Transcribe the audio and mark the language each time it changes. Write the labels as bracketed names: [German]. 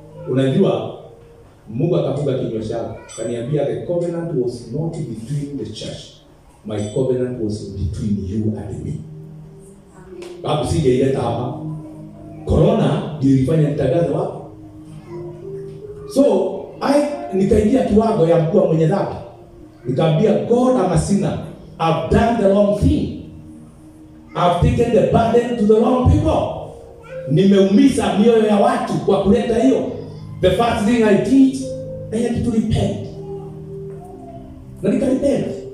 [Swahili] Unajua Mungu akafunga kinywa chake. Kaniambia [English] the covenant was not between the church. My covenant was between you and me. [Swahili] Babu sije ileta hapa. Corona ndio ilifanya nitangaze wapi. So nikaingia kiwango ya mkuu mwenye dhambi. Nikamwambia [English] God, I'm a sinner. I've done the wrong thing. I've taken the burden to the wrong people. [Swahili] Nimeumiza mioyo ya watu kwa kuleta hiyo. [English] The first thing I did, I had to repent. [Swahili] Na nikarepent.